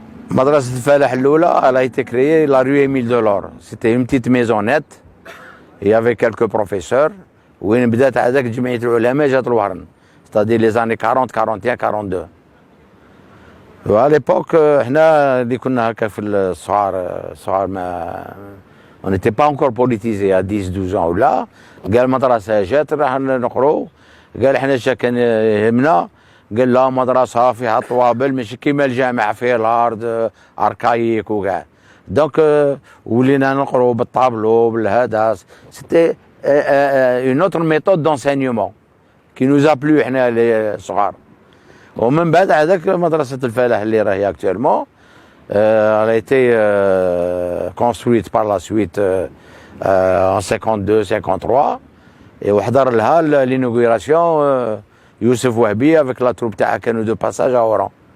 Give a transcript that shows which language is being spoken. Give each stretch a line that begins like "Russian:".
French: مدرسة الفلاح الأولى elle a été créée la rue Émile Delors. C'était une petite maisonnette. Il y avait quelques professeurs.
Arabic: وين بدات هذاك جمعية العلماء جات الوهرن.
French: C'est-à-dire les années 40, 41, 42.
Arabic: وعلى ليبوك احنا اللي كنا هكا في الصغار ما
French: on n'était pas encore politisé à 10 12 ans
Arabic: ولا قال المدرسة جات راح نقروا قال احنا اش كان يهمنا قال لا مدرسة فيها طوابل ماشي كيما الجامعة فيها الارض اركايك وكاع دونك ولينا نقروا بالطابلو بالهذا سيتي
French: une autre méthode d'enseignement qui nous a plu
Arabic: احنا الصغار. ومن بعد هذاك مدرسة الفلاح اللي راهي
French: actuellement elle a été construite par la suite en 52 53 et
Arabic: وحضر لها
French: l'inauguration يوسف وهبي avec la troupe
Arabic: تاعها كانوا
French: de passage à Oran.